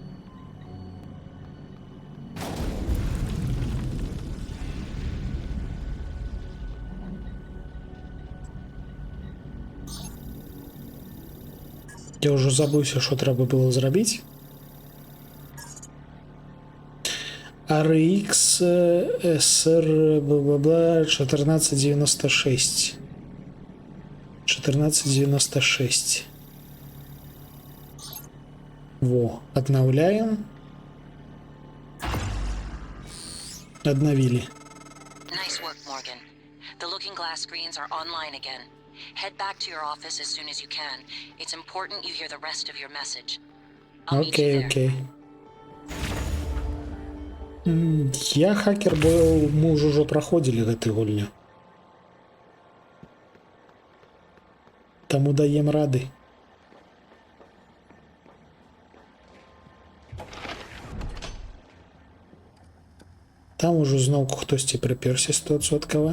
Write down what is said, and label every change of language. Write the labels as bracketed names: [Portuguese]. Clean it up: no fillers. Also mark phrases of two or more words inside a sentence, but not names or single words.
[Belarusian] Я ўжо забыўся, што трэба было зрабіць. RX SR 1496. [Russian] 1496. Во, обновляем. Обновили. [English] Nice work, Morgan. The looking glass screens are online again. Head back to your office as soon as you can. It's important you hear the rest of your message. [Russian] Окей. [Belarusian] Я хакер, бо мы ўжо праходзілі гэтую гульню. Таму даем рады. Там ужо зноўку хтосьці прыпёрся 100%.